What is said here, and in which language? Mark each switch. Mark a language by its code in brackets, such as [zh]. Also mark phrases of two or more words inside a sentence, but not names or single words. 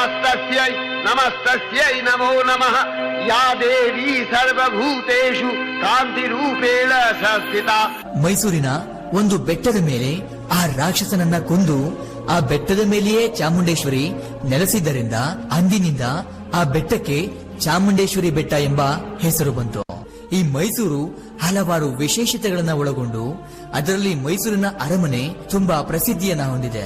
[sa] तस्यै नमस्तस्यै नमो नमः या देवी सर्वभूतेषु कान्तिरूपेण संस्थिता. [kn] ಮೈಸೂರಿನ ಒಂದು ಬೆಟ್ಟದ ಮೇಲೆ ಆ ರಾಕ್ಷಸನನ್ನ ಕೊಂದು ಆ ಬೆಟ್ಟದ ಮೇಲೆಯೇ ಚಾಮುಂಡೇಶ್ವರಿ ನೆಲೆಸಿದ್ದರಿಂದ ಅಂದಿನಿಂದ ಆ ಬೆಟ್ಟಕ್ಕೆ ಚಾಮುಂಡೇಶ್ವರಿ ಬೆಟ್ಟ ಎಂಬ ಹೆಸರು ಬಂತು. ಈ ಮೈಸೂರು ಹಲವಾರು ವಿಶೇಷತೆಗಳನ್ನ ಒಳಗೊಂಡು ಅದರಲ್ಲಿ ಮೈಸೂರಿನ ಅರಮನೆ ತುಂಬಾ ಪ್ರಸಿದ್ಧಿಯನ್ನ ಹೊಂದಿದೆ.